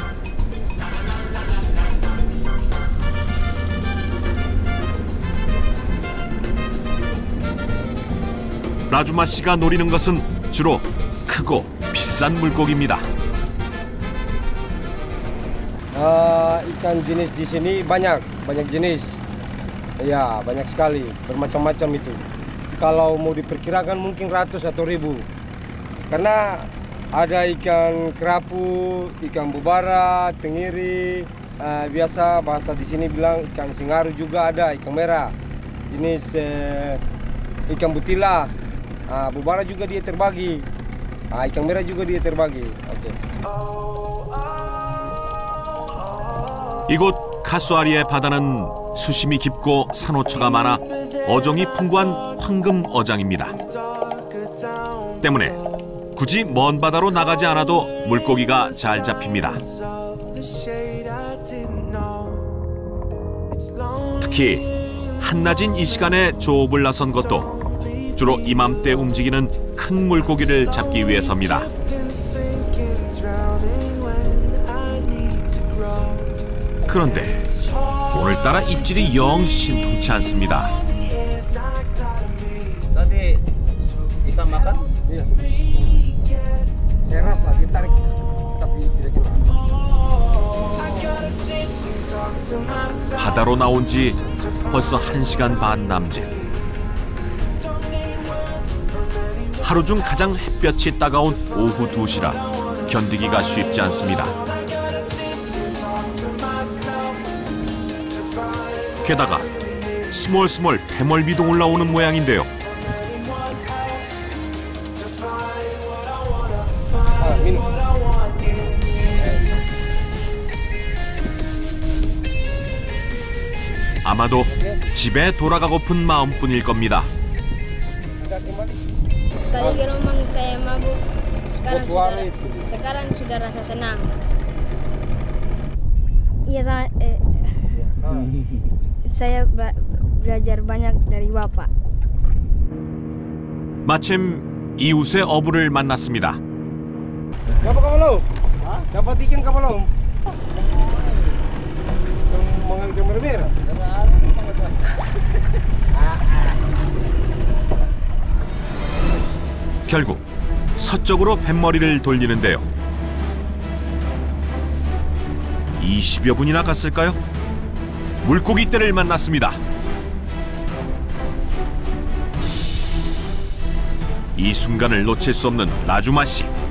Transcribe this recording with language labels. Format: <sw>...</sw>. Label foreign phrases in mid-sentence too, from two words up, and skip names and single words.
<ko>라주마 씨가 노리는 것은 주로 크고 비싼 물고기입니다.</ko> <id>Ikan jenis di sini banyak jenis. Ya, banyak sekali, bermacam-macam itu. Kalau mau diperkirakan mungkin ratus atau ribu. Karena ada ikan kerapu, ikan bubara, tenggiri, biasa bahasa di sini bilang ikan singaru juga ada, ikan merah. Jenis ikan butila. Bubara juga dia terbagi. Ikan merah juga dia terbagi. Oke.</id> <ko>이곳 카수아리의 바다는 수심이 깊고 산호초가 많아 어종이 풍부한 황금 어장입니다. 때문에 굳이 먼 바다로 나가지 않아도 물고기가 잘 잡힙니다. 특히 한낮인 이 시간에 조업을 나선 것도 주로 이맘때 움직이는 큰 물고기를 잡기 위해서입니다. 그런데 오늘따라 입질이 영 신통치 않습니다.</ko> <id>Tadi ikan makan? Iya. Saya rasa ditarik tapi tidak kena.</id> <ko>바다로 나온 지 벌써 1시간 반 남짓. 하루 중 가장 햇볕이 따가운 오후 2시라 견디기가 쉽지 않습니다. 게다가 스멀스멀 대멀미도 올라오는 모양인데요. 아마도 집에 돌아가고픈 마음뿐일 겁니다.</ko> <id>Tadi di rumah saya mabuk, sekarang sudah rasa senang. Iya, saya belajar banyak dari Bapak.</id> <ko>마침 이웃의 어부를 만났습니다.</ko> <id>Dapat ka belum? Dapat ikan ka belum? Mengambil merah.</id> <ko>결국 서쪽으로 뱃머리를 돌리는데요. 20여 분이나 갔을까요? 물고기 떼를 만났습니다. 이 순간을 놓칠 수 없는 라주마 씨.</ko>